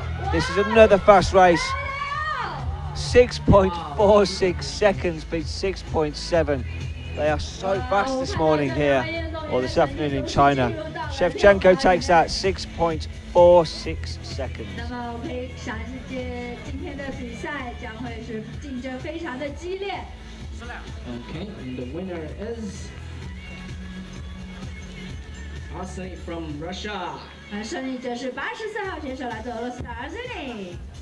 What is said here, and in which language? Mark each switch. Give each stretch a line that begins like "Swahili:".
English: This is another fast race. 6.46 seconds beats 6.7. They are so fast this morning here, or this afternoon in China. Shevchenko takes that 6.46 seconds.
Chinese: 那么我可以想见今天的比赛将会是竞争非常的激烈。
English: Okay, and the winner is Xining from Russia.
Chinese: 胜利者是84号选手，来自俄罗斯的Xining。